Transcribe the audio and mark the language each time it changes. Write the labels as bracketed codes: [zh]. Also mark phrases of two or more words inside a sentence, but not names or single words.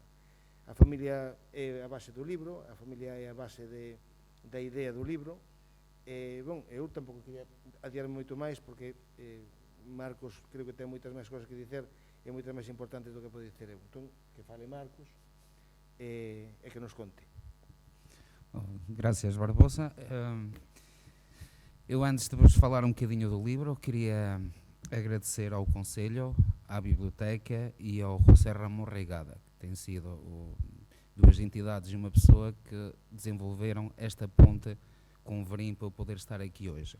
[gl] A familia é a base do libro, a familia é a base da idea do libro. Eu tampouco quería adiarme moito máis porque Marcos creo que ten moitas máis cosas que dicer e moitas máis importantes do que pode dicer eu. Entón, que fale Marcos e que nos conte. Gracias, Barbosa. [pt] Eu, antes de vos falar um bocadinho do livro, queria agradecer ao Conselho, à Biblioteca e ao José Ramón Reigada, que têm sido duas entidades e uma pessoa que desenvolveram esta ponte com o Verim para eu poder estar aqui hoje.